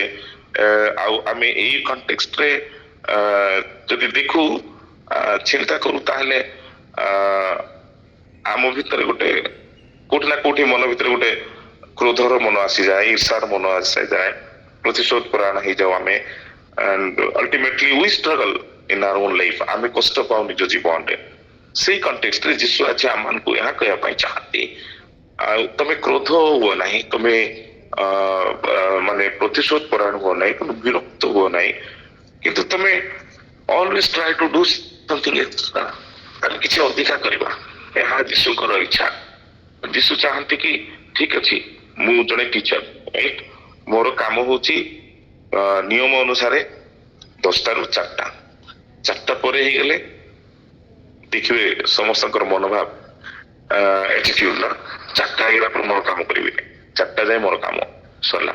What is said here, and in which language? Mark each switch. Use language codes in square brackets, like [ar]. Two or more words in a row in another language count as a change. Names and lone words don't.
[or] ଆଉ ଆମେ ଏଇ କଣ୍ଟେକ୍ସଟରେ ଯଦି ଦେଖୁ, ଚିନ୍ତା କରୁ, ତାହେଲେ ଆମ ଭିତରେ ଗୋଟେ କୋଉଠି ନା କୋଉଠି ମନ ଭିତରେ ଗୋଟେ କ୍ରୋଧର ମନ ଆସିଯାଏ, ଈର୍ଷାର ମନ ଆସିଯାଏ, ପ୍ରତିଶୋଧ ପରାୟଣ ହେଇଯାଉ ଆମେ, [en] and ultimately we struggle in our own life। [or] ଆମେ କଷ୍ଟ ପାଉ ନିଜ ଜୀବନରେ। ସେଇ କଣ୍ଟେକ୍ସଟରେ ଯୀଶୁ ଆଜି ଆମମାନଙ୍କୁ ଏହା କହିବା ପାଇଁ ଚାହାନ୍ତି, ଆଉ ତମେ କ୍ରୋଧ ହୁଅ ନାହିଁ, ତମେ ମାନେ ପ୍ରତିଶୋଧ ପରାୟଣ ହୁଅ ନାହିଁ, ତମେ ବିରକ୍ତ ହୁଅ ନାହିଁ, କିନ୍ତୁ ତମେ [en] always try to do something extra, [or] କିଛି ଅଧିକା କରିବା। ଏହା ଯୀଶୁଙ୍କର ଇଚ୍ଛା। ଯୀଶୁ ଚାହାନ୍ତି କି ଠିକ ଅଛି, ମୁଁ ଜଣେ ଟିଚର, ରାଇଟ, ମୋର କାମ ହଉଛି ନିୟମ ଅନୁସାରେ 10ଟାରୁ 4ଟା, 4ଟା ପରେ ହେଇଗଲେ ଦେଖିବେ ସମସ୍ତଙ୍କର ମନୋଭାବ ଆଟିଟ୍ୟୁଡ ନା 4ଟା ହେଇଗଲା ପରେ ମୋର କାମ କରିବିନି, 4ଟା ଯାଏ ମୋର କାମ ସରିଲା।